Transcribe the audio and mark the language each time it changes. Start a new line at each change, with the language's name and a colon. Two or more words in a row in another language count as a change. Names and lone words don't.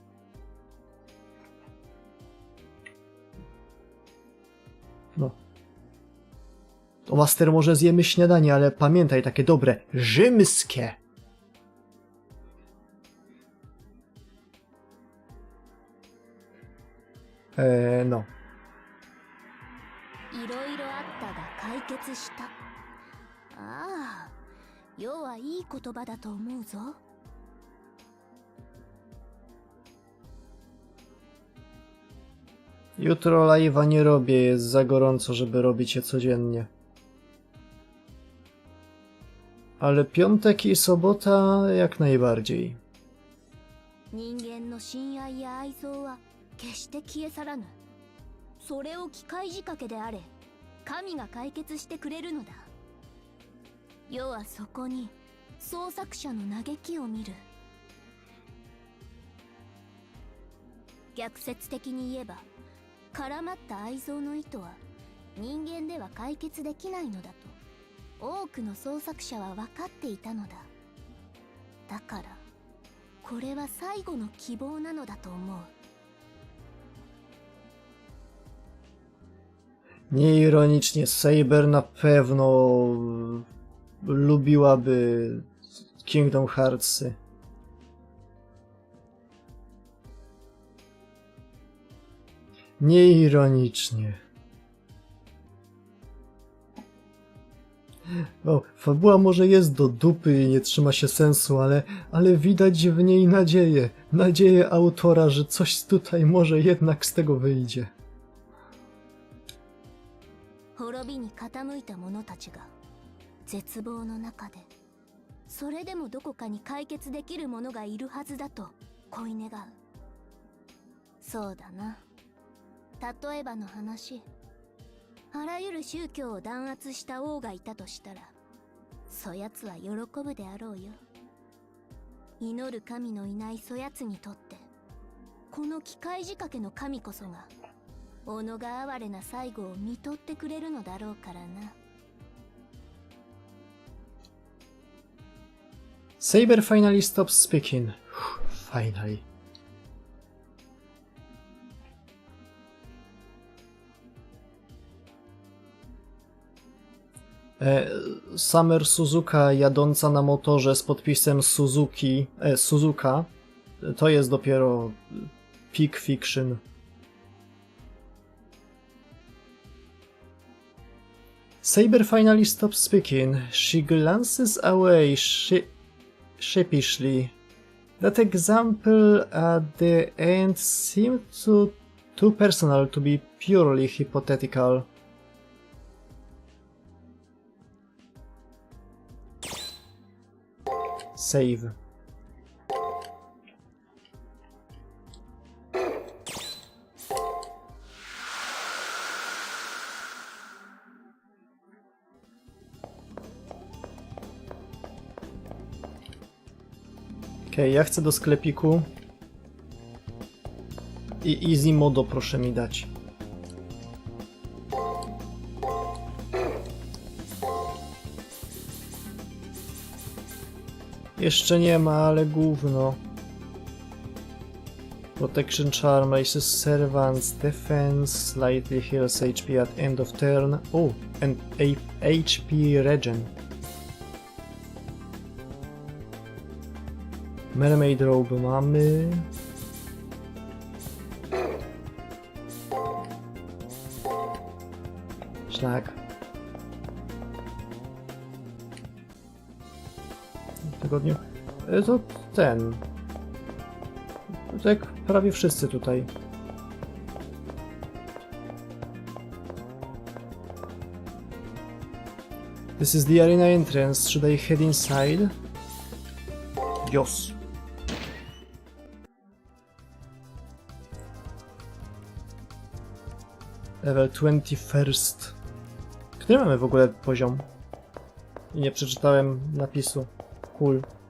Polish: No. To master, może zjemy śniadanie, ale pamiętaj, takie dobre, rzymskie. No.
Japanese: いろいろあったが解決した。ああ、要はいい言葉だと思うぞ。
Polish: Jutro live'a nie robię, jest za gorąco, żeby robić je codziennie. Ale piątek i sobota jak najbardziej.
Japanese: 人間の親愛や愛憎は決して消え去らぬ。それを機械仕掛けであれ、神が解決してくれるのだ。世はそこに創作者の嘆きを見る。逆説的に言えば、絡まった愛憎の糸は人間では解決できないのだと多くの創作者は分かっていたのだ。だからこれは最後の希望なのだと思う。
Polish: Nieironicznie, Saber na pewno lubiłaby Kingdom Heartsy. Nieironicznie. No, fabuła może jest do dupy i nie trzyma się sensu, ale widać w niej nadzieję. Nadzieję autora, że coś tutaj może jednak z tego wyjdzie.
Japanese: 滅びに傾いた者たちが絶望の中で、それでもどこかに解決できる者がいるはずだと恋願う。そうだな。例えばの話、あらゆる宗教を弾圧した王がいたとしたら、そやつは喜ぶであろうよ。祈る神のいないそやつにとって、この機械仕掛けの神こそが己が哀れな最後を見とってくれるのだろうからな。
English: Saber finally stops speaking.
Polish: Finally. Summer Suzuka jadąca na motorze z podpisem Suzuka. To jest dopiero
English: peak fiction. Saber finally stops speaking. She glances away sheepishly. That example at the end seemed too personal to be purely hypothetical. Save.
Polish: Okej, ja chcę do sklepiku. I
English: easy modo
Polish: proszę mi dać. Jeszcze nie ma, ale gówno.
English: Protection Charm raises Servant's Defense, slightly heals HP at end of turn. Oh, and HP regen. Mermaid Robe mamy.
Polish: Szlak. W tygodniu. To ten. To jak prawie wszyscy tutaj.
English: This is the arena entrance. Should I head inside? Yes. Level 21.
Polish: Który mamy w ogóle poziom? I nie przeczytałem napisu. Cool.